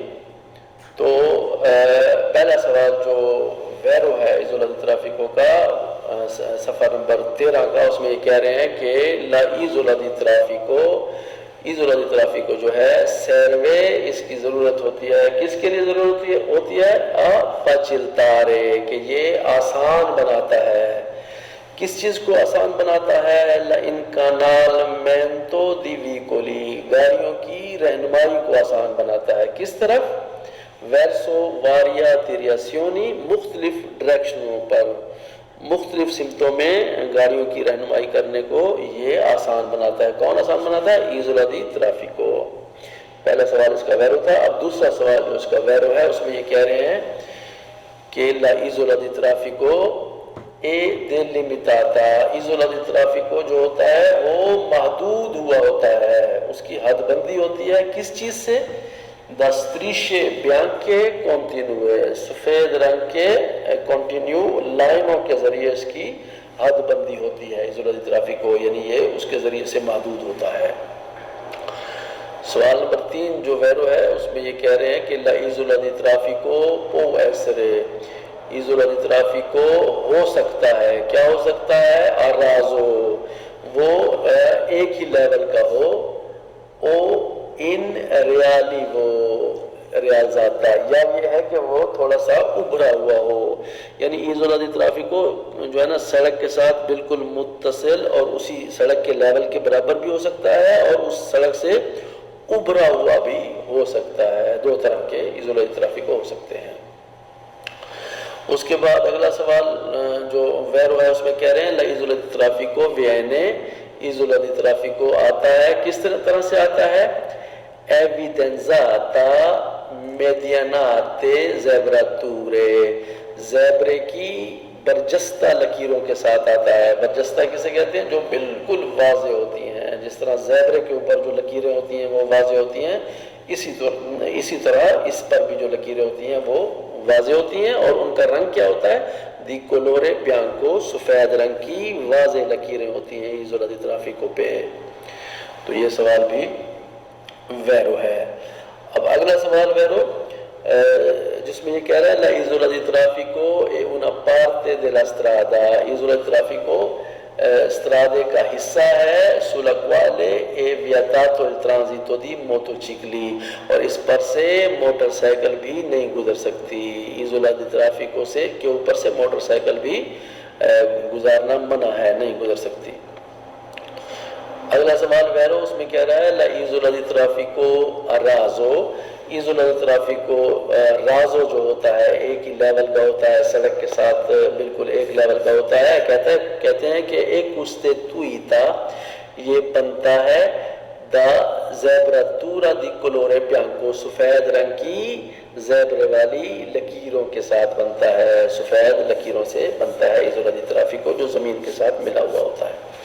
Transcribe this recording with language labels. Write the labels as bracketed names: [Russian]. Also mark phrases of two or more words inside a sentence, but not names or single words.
[Urdu] تو پہلا سوال جو ویرو ہے [Italian] isola di traffico [Urdu] کا صفحہ نمبر 13 کا، اس میں یہ کہہ رہے ہیں کہ [Italian] la isola di traffico, isola di traffico [Urdu] جو ہے سیروے اس کی ضرورت ہوتی ہے، کس کے لیے ضرورت ہوتی ہے؟ فاچلتارے، کہ یہ آسان بناتا ہے۔ کس چیز کو آسان بناتا ہے؟ [Italian] l'incanalmento di vicoli، [Urdu] گاڑیوں کی رہنمائی کو آسان بناتا ہے۔ کس طرف؟ [Italian] verso varia direzioni، [Urdu] مختلف ڈائریکشنوں پر، مختلف سمتوں میں گاڑیوں کی رہنمائی کرنے کو یہ آسان بناتا ہے۔ کون آسان بناتا ہے؟ [Italian] isola di traffico. [Urdu] پہلا سوال اس کا ویرو تھا۔ اب دوسرا سوال جو اس کا ویرو ہے اس میں یہ کہہ رہے ہیں کہ [Italian] la isola di traffico è delimitata, isola di traffico [Urdu] جو ہوتا ہے وہ محدود ہوا ہوتا ہے، اس کی حد بندی ہوتی ہے کس چیز سے؟ [Italian] دا strisce bianche continue، [Urdu] سفید رنگ کے کنٹینیو لائنوں کے ذریعے اس کی حد بندی ہوتی ہے [Italian] isola di traffico, [Urdu] یعنی یہ اس کے ذریعے سے محدود ہوتا ہے۔ سوال نمبر 3 جو ویرو ہے اس میں یہ کہہ رہے ہیں کہ [Italian] la isola di traffico può essere, isola di traffico [Urdu] ہو سکتا ہے، کیا ہو سکتا ہے؟ arraso، وہ ایک ہی لیول کا ہو، او ان ریالی وہ ریاضاتا، یا یہ ہے کہ وہ تھوڑا سا ابھرا ہوا ہو، یعنی [Italian] isola di traffico [Urdu] جو ہے نا سڑک کے ساتھ بالکل متصل اور اسی سڑک کے لیول کے برابر بھی ہو سکتا ہے اور اس سڑک سے ابھرا ہوا بھی ہو سکتا ہے، دو طرح کے [Italian] isola di traffico [Urdu] ہو سکتے ہیں۔ اس کے بعد اگلا سوال جو ویرو ہے اس میں کہہ رہے ہیں [Italian] la isola di traffico viene, isola di traffico [Urdu] آتا ہے، کس طرح سے آتا ہے؟ [Italian] evidenziata mediante zebrature، [Urdu] زیبرے کی برجستہ لکیروں کے ساتھ آتا ہے۔ برجستہ کسے کہتے ہیں؟ جو بالکل واضح ہوتی ہیں، جس طرح زیبرے کے اوپر جو لکیریں ہوتی ہیں وہ واضح ہوتی ہیں، اسی طرح اس پر بھی جو لکیریں ہوتی ہیں وہ واضح ہوتی ہیں، اور ان کا رنگ کیا ہوتا ہے؟ [Italian] di colore bianco, [Urdu] سفید رنگ کی واضح لکیریں ہوتی ہیں [Italian] isola di traffico [Urdu] پہ۔ تو یہ سوال بھی ویرو ہے۔ اب اگلا سوال ویرو جس میں یہ کہہ رہا ہے [Italian] la isola di traffico è una parte della strada, isola di traffico [Urdu] strade کا حصہ ہے [Italian] sulla quale è vietato il transito di motocicli، [Urdu] اور اس پر سے موٹر سائیکل بھی نہیں گزر سکتی، [Italian] isola di traffico [Urdu] سے کے اوپر سے موٹر سائیکل بھی گزارنا منع ہے، نہیں گزر سکتی۔ اگلا سوال ویرو اس میں کہہ رہا ہے [Italian] la isola di traffico a raso, isola di traffico raso [Urdu] جو ہوتا ہے ایک ہی لیول کا ہوتا ہے، سڑک کے ساتھ بالکل ایک لیول کا ہوتا ہے، کہتے ہیں کہ ایک costituita، یہ بنتا ہے [Italian] da zebratura di colore bianco, [Urdu] سفید رنگ کی زیبرے والی لکیروں کے ساتھ بنتا ہے، سفید لکیروں سے بنتا ہے [Italian] isola di traffico [Urdu] جو زمین کے ساتھ ملا ہوا ہوتا ہے۔